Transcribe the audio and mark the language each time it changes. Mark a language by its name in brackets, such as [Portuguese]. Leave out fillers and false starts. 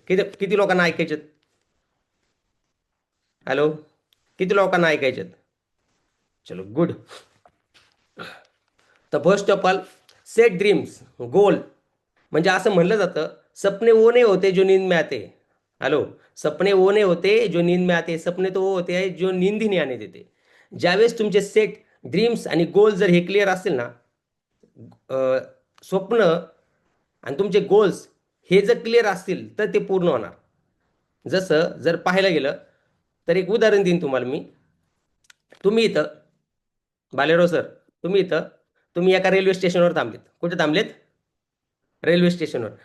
[Marathi] किती किती लोकांना ऐकायचे? हॅलो, किती लोकांना ऐकायचे? [Hindi] चलो गुड. तर [English] First of all, set dreams goal. [Marathi] म्हणजे असं म्हणलं जातं, [Hindi] सपने वो नहीं होते जो नींद में आते. हॅलो, सपने वो नहीं होते जो नींद में आते, सपने तो वो होते हैं जो नींद ही नहीं आने देते. [Marathi] ज्यावेळेस तुमचे सेट ड्रीम्स आणि गोल जर हे क्लिअर असतील ना, स्वप्न आणि तुमचे गोल्स हे जर क्लिअर असतील तर ते पूर्ण होणार. जसं जर पाहायला गेलं तर एक उदाहरण देईन तुम्हाला मी. तुम्ही इथं, बालेराव सर, तुम्ही इथं, तुम्ही एका रेल्वे स्टेशनवर थांबलेत. कुठे थांबलेत? रेल्वे स्टेशनवर.